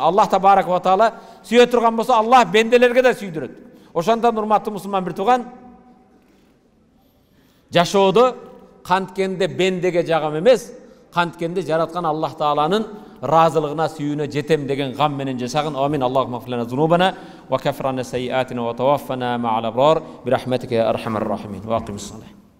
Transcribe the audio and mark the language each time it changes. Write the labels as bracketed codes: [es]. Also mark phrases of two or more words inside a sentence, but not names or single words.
[ky] Аллах [ar] تبارك وتعالى [ky] сүйө турган болсо, Аллах бенделерге да сүйдүрөт. Ошондон урматтуу мусулман бир тууган, жашоодо канткенде бендеге жагам эмес, канткенде жараткан Аллах Тааланын разылыгына сүйүүнө жетем деген гам менен жашагын. [ar] Амин. اللهم اغفر لنا ذنوبنا وكفر عنا سيئاتنا وتوفنا مع الأبرار برحمتك يا أرحم الراحمين وأقم الصلاة.